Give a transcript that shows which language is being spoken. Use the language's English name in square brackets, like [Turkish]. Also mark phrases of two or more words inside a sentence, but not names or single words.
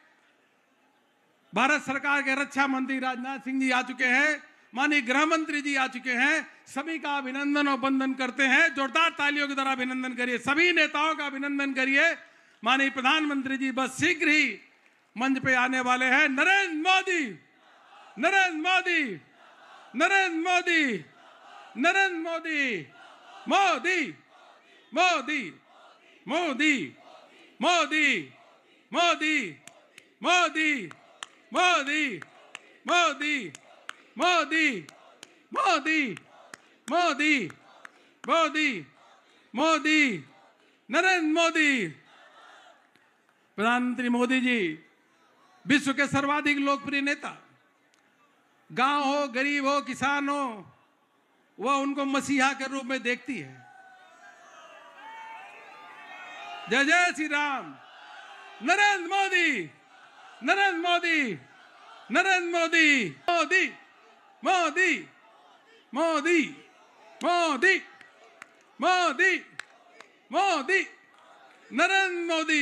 [Hindi] भारत सरकार के रक्षा मंत्री राजनाथ सिंह जी आ चुके हैं। माननीय गृह मंत्री जी आ चुके हैं। सभी का अभिनंदन और वंदन करते हैं। जोरदार तालियों के द्वारा अभिनंदन करिए। सभी नेताओं का अभिनंदन करिए। माननीय प्रधानमंत्री जी बस शीघ्र ही मंच पे आने वाले हैं। नरेंद्र मोदी, नरेंद्र मोदी, नरेंद्र मोदी, नरेंद्र मोदी, मोदी मोदी मोदी मोदी मोदी मोदी मोदी मोदी मोदी मोदी मोदी मोदी मोदी, नरेंद्र मोदी। प्रधानमंत्री मोदी जी विश्व के सर्वाधिक लोकप्रिय नेता। गांव हो, गरीब हो, किसान हो, वह उनको मसीहा के रूप में देखती है। जय जय श्री राम। नरेंद्र मोदी, नरेंद्र मोदी, नरेंद्र मोदी, मोदी मोदी मोदी मोदी मोदी मोदी, नरेंद्र मोदी।